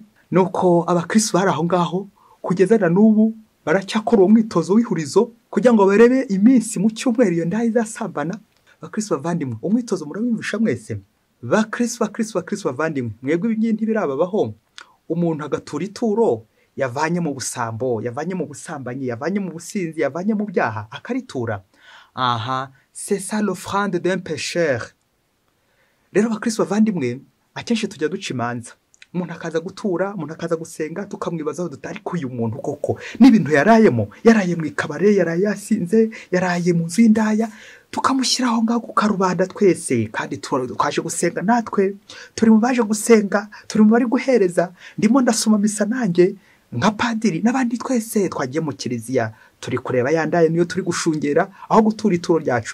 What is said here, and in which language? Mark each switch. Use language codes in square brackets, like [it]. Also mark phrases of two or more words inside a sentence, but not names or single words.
[rw] Nuko abakristo bari aho ngaho kugeza na n'ubu baracyakora uwo mwitozo w'ihurizo kugira ngo barebe iminsi mu cyumweru iyo ndaya izasambana. Bakristo bavandimwe, umwitozo murabimvisha mwese? Bakristo bavandimwe, mwebwe ibi ntibirababaho? Umuntu agatura ituro yavanye mu busambo, yavanye mu busambanyi, yavanye mu businzi, yavanye mu byaha akaritura. [fr] Aha, c'est ça l'offrande d'un pécheur. [rw] Rero bakristo bavandimwe, akenshi tujya duca imanza. Umuntu akaza gutura, umuntu akaza gusenga, tukamwibazaho dutari ko uyu muntu koko n'ibintu yarayemo, yaraye mu ikabare, yaraye yasinze, yaraye mu nzu y'indaya, tukamushyiraho ngaho ku karubanda twese, kandi twaje gusenga natwe, turi mu baje gusenga, turi mu bari guhereza, ndimo ndasoma misa nanjye nka padiri n'abandi twese twagiye mu kiliziya, turi kureba ya ndaya niyo turi gushungera aho gutura ituro ryacu.